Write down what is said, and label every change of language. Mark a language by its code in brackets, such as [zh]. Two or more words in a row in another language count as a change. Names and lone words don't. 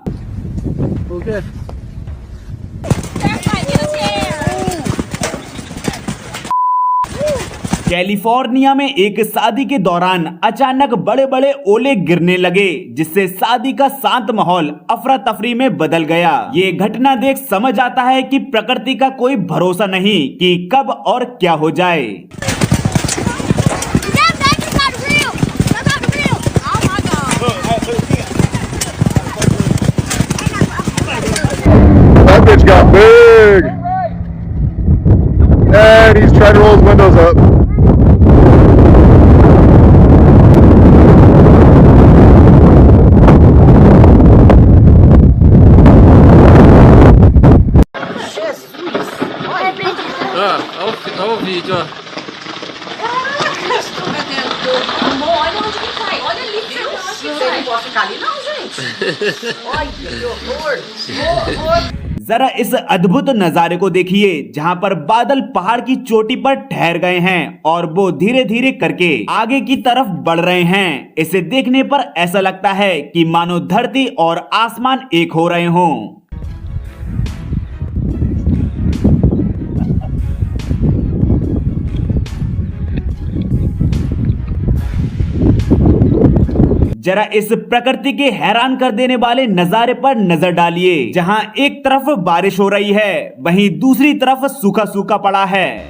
[hi] कैलिफोर्निया में एक शादी के दौरान अचानक बड़े बड़े ओले गिरने लगे, जिससे शादी का शांत माहौल अफरा तफरी में बदल गया। ये घटना देख समझ आता है कि प्रकृति का कोई भरोसा नहीं कि कब और क्या हो जाए। [en] That bitch got big. And he's trying to roll his windows up. [pt] Olha o vídeo, ó. Amor, olha onde que cai. Olha ali que você não pode ficar ali não, gente. Olha que horror. [hi] जरा इस अद्भुत नजारे को देखिए, जहां पर बादल पहाड़ की चोटी पर ठहर गए हैं और वो धीरे धीरे करके आगे की तरफ बढ़ रहे हैं। इसे देखने पर ऐसा लगता है कि मानो धरती और आसमान एक हो रहे हों। जरा इस प्रकृति के हैरान कर देने वाले नजारे पर नजर डालिए, जहां एक तरफ बारिश हो रही है, वहीं दूसरी तरफ सूखा सूखा पड़ा है।